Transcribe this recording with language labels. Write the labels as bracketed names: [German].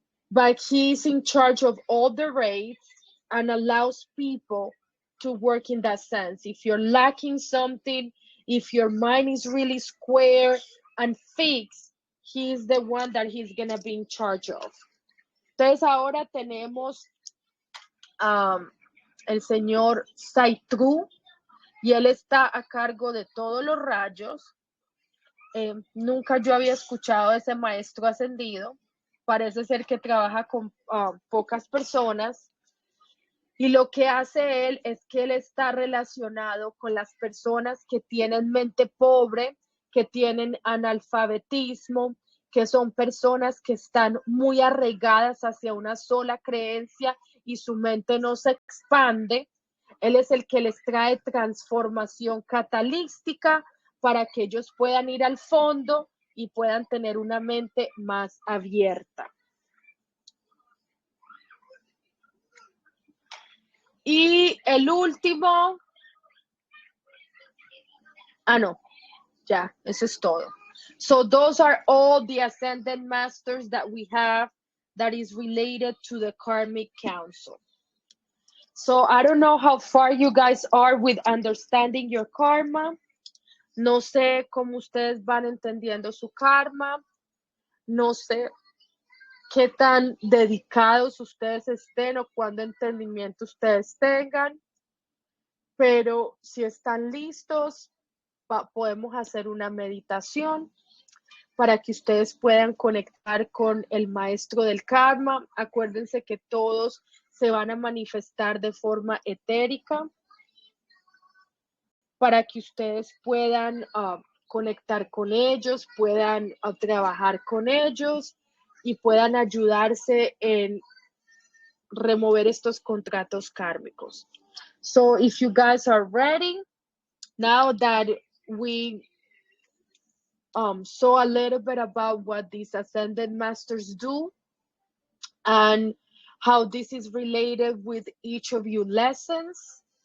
[English] But he's in charge of all the rates and allows people to work in that sense. If you're lacking something, if your mind is really square and fixed, he's the one that he's gonna be in charge of. [Spanish] Entonces ahora tenemos el señor Saitru y él está a cargo de todos los rayos. Nunca yo había escuchado de ese maestro ascendido. Parece ser que trabaja con pocas personas. Y lo que hace él es que él está relacionado con las personas que tienen mente pobre, que tienen analfabetismo, que son personas que están muy arraigadas hacia una sola creencia y su mente no se expande. Él es el que les trae transformación catalítica para que ellos puedan ir al fondo y puedan tener una mente más abierta. Y el último, no, ya, eso es todo. [English] So those are all the ascended masters that we have that is related to the karmic council. So I don't know how far you guys are with understanding your karma. [Spanish] No sé cómo ustedes van entendiendo su karma. No sé qué tan dedicados ustedes estén o cuánto entendimiento ustedes tengan. Pero si están listos, podemos hacer una meditación para que ustedes puedan conectar con el maestro del karma. Acuérdense que todos se van a manifestar de forma etérica para que ustedes puedan conectar con ellos, puedan trabajar con ellos y puedan ayudarse en remover estos contratos kármicos. [English] So if you guys are ready, now that we saw a little bit about what these ascended masters do and how this is related with each of you lessons.